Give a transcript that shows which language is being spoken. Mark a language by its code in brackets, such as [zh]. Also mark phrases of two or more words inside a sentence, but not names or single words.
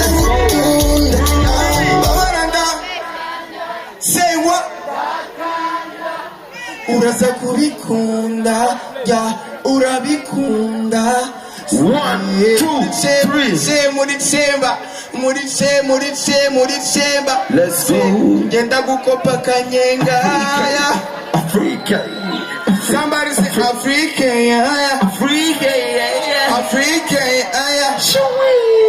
[en] Say what? [rw] uraza kubikunda ya urabikunda [en] 1, 2, 3. [rw] muri December [en] Let's go. [rw] genda gukopa kanyenga [en] Africa. somebody say Afrique Africa. Afrique